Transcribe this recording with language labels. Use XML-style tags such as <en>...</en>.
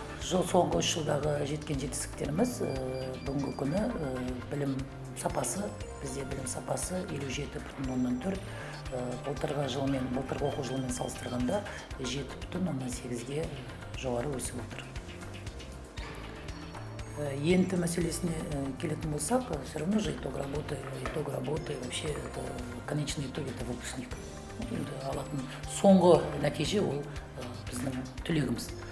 <kk>Жыл соңғы 3 жылдағы жеткен жетістіктеріміз бүгінгі күні білім сапасы, бізде білім сапасы 57,4, былтырғы оқу жылымен салыстырғанда 7,8-ге жоғары өсіп отыр. Енді мәселесіне келетін болсақ,</kk> <ru>все равно же итог работы, вообще это конечный итог, это выпускник.</ru> <kk>Алатын соңғы нәтиже ол біздің түлегіміз.</kk>